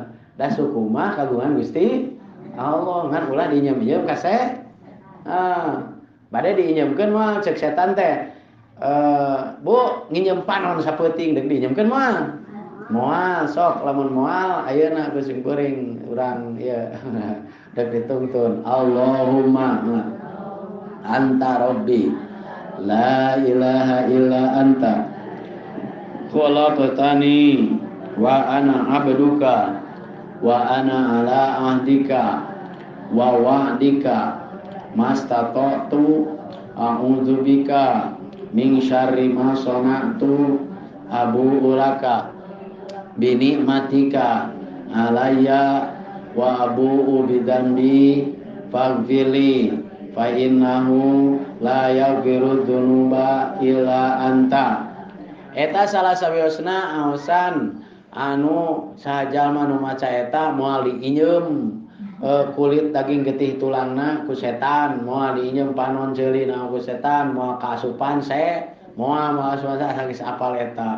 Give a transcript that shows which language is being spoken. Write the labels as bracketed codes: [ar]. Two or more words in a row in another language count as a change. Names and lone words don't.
[su] Da suku mah kagungan Gusti Allah ngan ulah diinyeum-inyeum ka bade diinyeumkeun mah ceuk setan teh Bu nginyeum panon sapeuting deuk diinyeumkeun mah. Moal sok lamun moal ayeuna geus kuring urang ieu deuk ditungtun [ar] اللهم أنت ربي لا إله إلا أنت خلقتني وأنا عبدك وأنا على عهدك ووعدك ما استطعت أعوذ بك من شر ما صنعت أبوء لك بنعمتك علي وأبوء بذنبي فاغفر لي فإنه لا يغفر الذنوب إلا أنت. [su] Eta salah sawiosna aosan anu sajalma nu maca eta moal diinyeum kulit daging getih tulangna ku setan, moal diinyeum panon ceulina ku setan, moal kaasupan moal suasa geus apal eta.